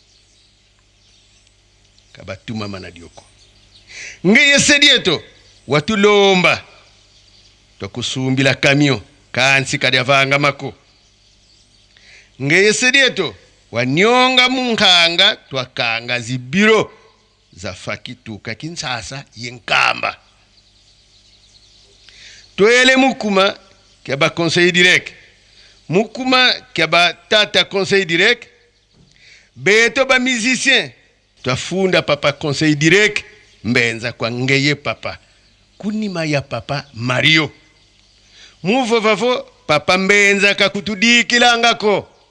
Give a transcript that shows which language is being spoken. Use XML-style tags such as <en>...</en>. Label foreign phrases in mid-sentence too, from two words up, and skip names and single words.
<kg>ngeye sedieto watulomba tokusumbila kamio kansi kadiavanga mako ngeye sedieto wanyonga munkanga twakanga zibiro za fakituka kinsasa yenkamba twele mukuma kaba</kg> <fr>conseil direct</fr> <kg>mukuma kaba tata</kg> <fr>conseil direct</fr> <kg>beto ba musicien twafunda papa</kg> <fr>conseil direct</fr> <kg>mbenza kwa ngeye papa kunima ya papa Mario muvovavo papa mbenza kakutudikilangako.</kg>